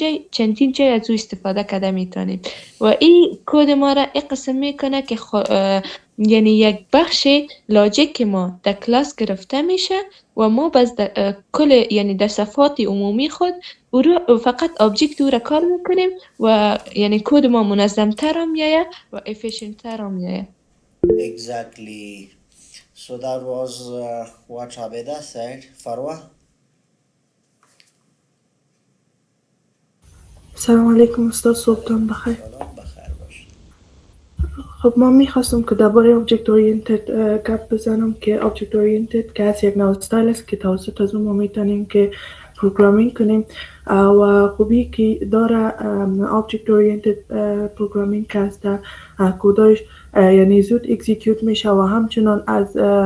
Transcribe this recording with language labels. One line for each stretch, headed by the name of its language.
Persian: چندین جای از او استفاده کرده میتونیم و این کد ما را این قسم میکنه که یعنی یک بخش لاجیک ما در کلاس گرفته میشه و ما بس در کل یعنی در صفحات عمومی خود او رو فقط آبجکت او را کار میکنیم و یعنی کد ما منظم تر هم میایه و افیشنت تر هم میایه.
English: Exactly. So that was what Abeda said. Farwa?
Persian: سلام علیکم استاد، صبحتان بخیر. سلام بخیر باش. خب ما میخواستم که درباره object oriented گپ بزنم که object oriented که از یک نوع استایل است که توسط از اون ما میتونیم که پروگرامینگ کنیم و خوبی که داره object oriented پروگرامینگ که از در کوداش یعنی زود اکزیکیوت میشه و همچنان از